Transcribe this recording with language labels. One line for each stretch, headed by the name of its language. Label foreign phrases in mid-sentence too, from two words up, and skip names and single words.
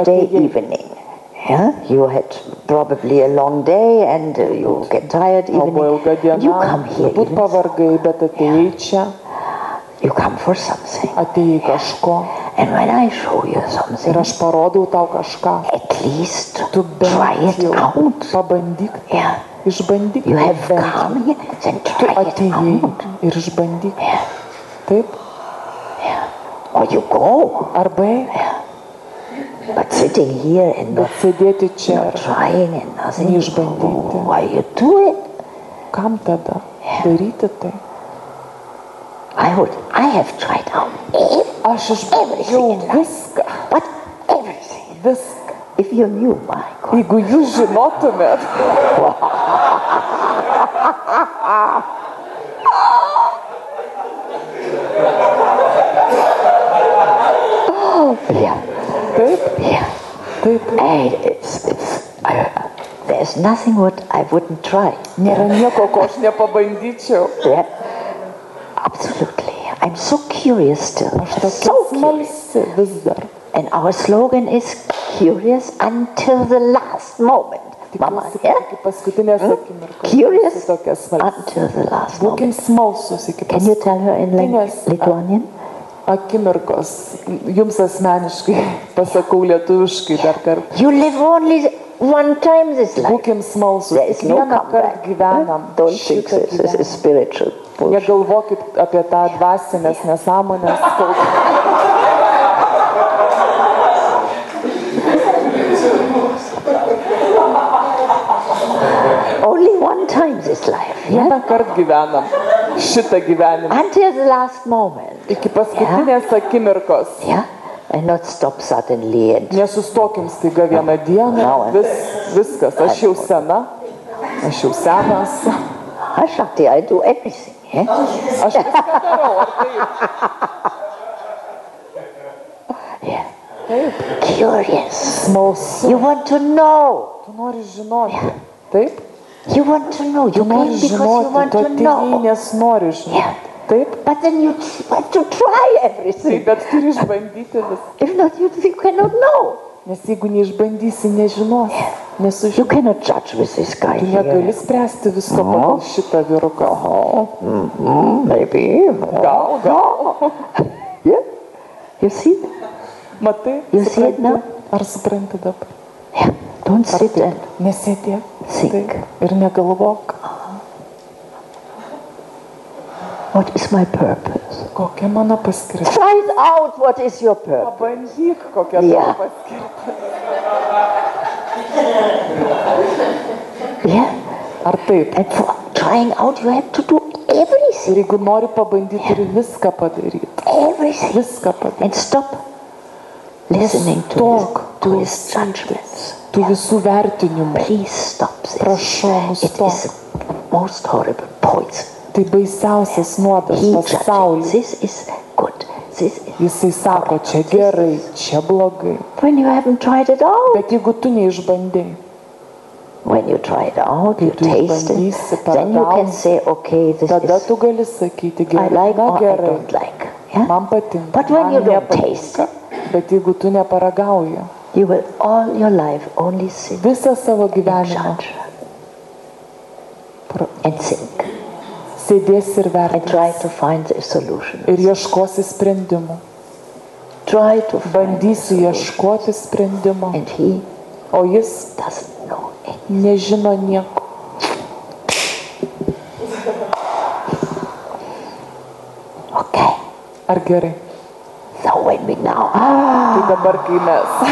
English: today
Lithuanian: atėjai
English: evening, Yeah, you had probably a long day and you get tired
Lithuanian: O buvo ilga
English: evening. You
Lithuanian: diena,
English: come here,
Lithuanian: turbūt pavargai, bet atėjai čia,
English: you come for something.
Lithuanian: atėjai kažko.
English: And when I show you
Lithuanian: Ir
English: something,
Lithuanian: aš parodau tau kažką.
English: at least
Lithuanian: Tu
English: try
Lithuanian: bent
English: it
Lithuanian: jau
English: out.
Lithuanian: pabandyk,
English: Yeah,
Lithuanian: išbandyk.
English: you have
Lithuanian: bent jau.
English: come here, then
Lithuanian: Tu
English: try it
Lithuanian: atėjai
English: out.
Lithuanian: ir išbandyk.
English: Yeah,
Lithuanian: Taip?
English: or you go.
Lithuanian: Arba eik,
English: But sitting here and
Lithuanian: bet
English: not
Lithuanian: sėdėti čia ir
English: trying and nothing,
Lithuanian: neišbandyti.
English: why you do it?
Lithuanian: Kam tada daryti tai?
English: I have tried out
Lithuanian: Aš išbandžiau viską,
English: but everything.
Lithuanian: viską.
English: If you knew, my God.
Lithuanian: Jeigu jūs žinotumėt,
English: Yeah,
Lithuanian: taip,
English: yeah.
Lithuanian: taip,
English: And there's nothing what I wouldn't try.
Lithuanian: nėra nieko, ko aš nepabandyčiau.
English: Yeah, absolutely. I'm so curious still.
Lithuanian: Aš tokia
English: So curious.
Lithuanian: smalsi vis dar.
English: And our slogan is curious until the last moment.
Lithuanian: Mama, Tikiuosi,
English: yeah?
Lithuanian: kad iki paskutinės akimirkos.
English: Curious
Lithuanian: Būsiu tokia smalsi.
English: until the last moment.
Lithuanian: Būkim smalsus iki
English: Can you tell her in
Lithuanian: paskutinės
English: Lithuanian?
Lithuanian: akimirkos. Jums asmeniškai pasakau lietuviškai dar kartą.
English: You live only one time this life.
Lithuanian: Būkim smalsus.
English: There is no
Lithuanian: Kiekvieną kartą
English: comeback.
Lithuanian: gyvenam.
English: Don't think
Lithuanian: šitą
English: this is
Lithuanian: gyvenimą.
English: spiritual bullshit.
Lithuanian: Negalvokit apie tą dvasinės nesąmonės.
English: Only one time this life. Yeah?
Lithuanian: Vieną kartą gyvenam šitą gyvenimą.
English: Until the last moment.
Lithuanian: Iki paskutinės akimirkos.
English: Yeah? And not stop suddenly and
Lithuanian: Nesustokim staiga vieną dieną.
English: No.
Lithuanian: Viskas. Aš jau sena. Aš jau senas. Shakti,
English: I do everything. Yeah?
Lithuanian: Aš viską darau. Ar taip?
English: Yeah. Curious.
Lithuanian: Smalsu.
English: You want to know.
Lithuanian: Tu nori žinoti. Taip?
English: You want to know. You
Lithuanian: Tu nori
English: came because you
Lithuanian: žinoti.
English: want
Lithuanian: Tu
English: to
Lithuanian: atėjai,
English: know.
Lithuanian: nes nori
English: Yeah.
Lithuanian: žinoti. Taip?
English: But then you want to try
Lithuanian: Taip,
English: everything.
Lithuanian: bet turi išbandyti viską.
English: If not, you cannot know.
Lithuanian: Nes jeigu neišbandysi, nežinosi.
English: You
Lithuanian: Nesužinosi.
English: cannot judge with this guy
Lithuanian: Tu negali
English: here.
Lithuanian: spręsti visko pagal šitą vyruką.
English: Maybe.
Lithuanian: Gal.
English: Yeah. You see?
Lithuanian: Matai?
English: You see it
Lithuanian: Supranti?
English: now?
Lithuanian: Ar supranti dabar?
English: Yeah. Don't
Lithuanian: Ar
English: sit
Lithuanian: taip?
English: and
Lithuanian: Nesėdėk.
English: think.
Lithuanian: Taip. Ir negalvok,
English: What is my purpose?
Lithuanian: kokia mano paskirtis.
English: Try it out. What is your purpose?
Lithuanian: Pabandyk, kokia
English: Yeah.
Lithuanian: tavo paskirtis.
English: Yeah.
Lithuanian: Ar taip?
English: And for trying out, you have to do
Lithuanian: Ir
English: everything.
Lithuanian: jeigu nori pabandyti, turi viską padaryti.
English: Everything.
Lithuanian: Viską padaryti.
English: And stop listening
Lithuanian: Nestok
English: to his judgments.
Lithuanian: Tų visų vertinimų.
English: Please stop this.
Lithuanian: Prašau,
English: It
Lithuanian: nustok.
English: is the most horrible poison.
Lithuanian: Tai baisiausias nuodas
English: He judges.
Lithuanian: pasaulyje.
English: This is good. This is...
Lithuanian: Jisai sako, čia gerai, čia blogai.
English: When you haven't tried it out.
Lithuanian: Bet jeigu tu neišbandai,
English: When you try it out, you
Lithuanian: tu
English: taste it.
Lithuanian: išbandysi,
English: Then you can
Lithuanian: paragausi,
English: say, okay, this
Lithuanian: tada
English: is...
Lithuanian: tu gali sakyti,
English: I
Lithuanian: gerai,
English: like
Lithuanian: na
English: or I
Lithuanian: gerai,
English: don't like. Yeah?
Lithuanian: man patinka,
English: But when
Lithuanian: man
English: you don't
Lithuanian: nepatinka.
English: taste
Lithuanian: Bet jeigu tu neparagauji,
English: You will all your life only sit
Lithuanian: visą savo
English: and
Lithuanian: gyvenimą
English: judge and think
Lithuanian: sėdėsi ir
English: and try
Lithuanian: vertinsi
English: to find the solution.
Lithuanian: ir ieškosi sprendimų.
English: Try to find
Lithuanian: Bandysi ieškoti sprendimo,
English: and he
Lithuanian: o jis
English: doesn't know anything.
Lithuanian: nežino nieko.
English: Okay.
Lithuanian: Ar gerai?
English: So when we now
Lithuanian: Tai dabar, kai mes